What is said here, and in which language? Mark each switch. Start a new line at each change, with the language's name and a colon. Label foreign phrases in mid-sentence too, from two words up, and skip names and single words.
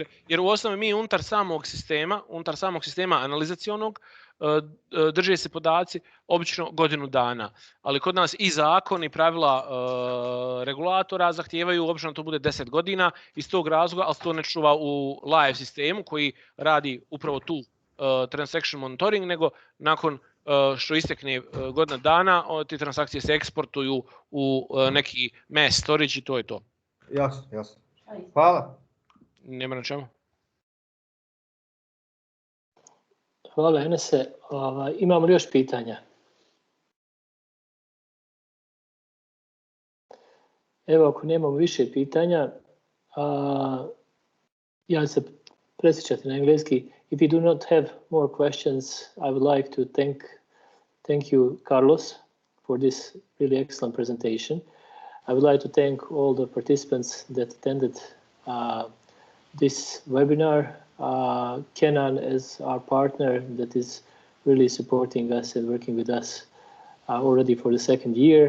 Bosnian: Jer u osnovi mi unutar samog sistema analizacionog drže se podaci obično godinu dana, ali kod nas i zakon i pravila regulatora zahtijevaju obično to bude 10 godina iz tog razloga, ali se to ne čuva u live sistemu koji radi upravo tu
English: transaction monitoring,
Bosnian: nego nakon što istekne godina dana, te transakcije se eksportuju u neki
English: mass storage
Bosnian: i to je to. Jasno. Hvala. Nema na čemu. Hvala, Enese. Imamo li još pitanja? Evo, ako nemamo više pitanja, ja se presjećati na engleski.
English: If you do not have more questions, I would like to thank you, Carlos, for this really excellent presentation. I would like to thank all the participants that attended this webinar. Kenan as our partner that is really supporting us and working with us already for the second year.